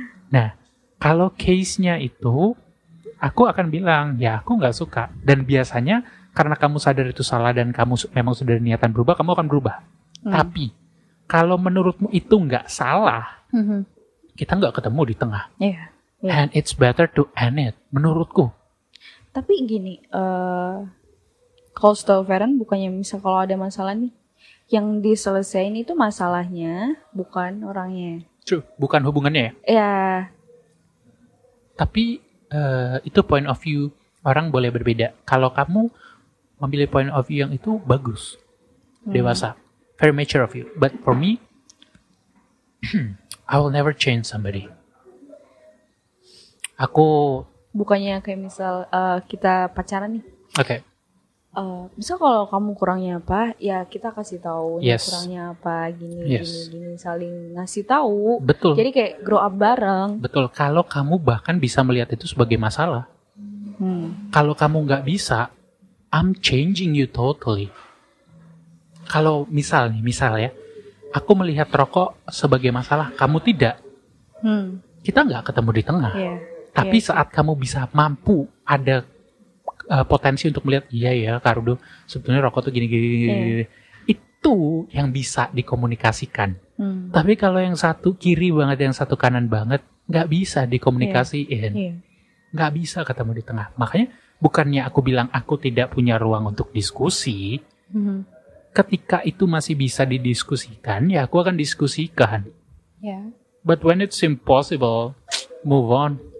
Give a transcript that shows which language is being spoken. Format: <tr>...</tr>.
<id>Nah, kalau case-nya itu, aku akan bilang, ya aku nggak suka. Dan biasanya karena kamu sadar itu salah dan kamu memang sudah niatan berubah, kamu akan berubah. Tapi kalau menurutmu itu nggak salah, kita nggak ketemu di tengah.</id> <en>And it's better to end it,</en> <id>menurutku. Tapi gini, kalau setahu Feren, bukannya misal kalau ada masalah nih, yang diselesain itu masalahnya, bukan orangnya. True, bukan hubungannya ya? Tapi itu</id> <en>point of view</en> <id>orang boleh berbeda. Kalau kamu memilih</id> <en>point of view</en> <id>yang itu bagus, dewasa,</id> <en>very mature of you. But for me, I will never change somebody.</en> <id>Aku bukannya kayak misal kita pacaran nih. Misal kalau kamu kurangnya apa, ya kita kasih tahu kurangnya apa, gini, saling ngasih tahu. Betul. Jadi kayak</id> <en>grow up</en> <id>bareng. Betul. Kalau kamu bahkan bisa melihat itu sebagai masalah. Kalau kamu nggak bisa,</id> <en>I'm changing you totally.</en> <id>Kalau misal ya, aku melihat rokok sebagai masalah, kamu tidak. Kita nggak ketemu di tengah. Tapi saat kamu bisa mampu ada potensi untuk melihat, iya ya Kak Rudo, sebetulnya rokok tuh gini. Itu yang bisa dikomunikasikan. Tapi kalau yang satu kiri banget, yang satu kanan banget, nggak bisa dikomunikasiin. Nggak bisa ketemu di tengah. Makanya bukannya aku bilang aku tidak punya ruang untuk diskusi. Ketika itu masih bisa didiskusikan, ya aku akan diskusikan.</id> <en>But when it's impossible, move on.</en>